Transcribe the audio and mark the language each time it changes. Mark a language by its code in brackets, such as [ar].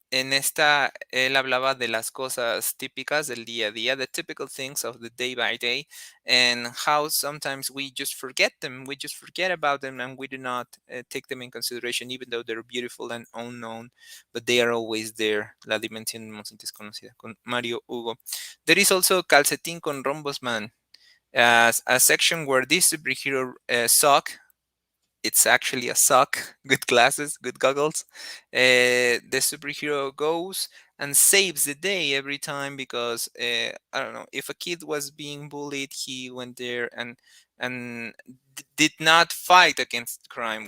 [es] En esta, él hablaba de las cosas típicas del día a día, [en] the typical things of the day by day, and how sometimes we just forget them, we just forget about them, and we do not take them in consideration, even though they're beautiful and unknown, but they are always there. [es] La dimensión más desconocida con Mario Hugo. [en] There is also Calcetin con Rombosman, as a section where this superhero sock, it's actually a sock, good glasses, good goggles. The superhero goes and saves the day every time, because I don't know, if a kid was being bullied, he went there and did not fight against crime.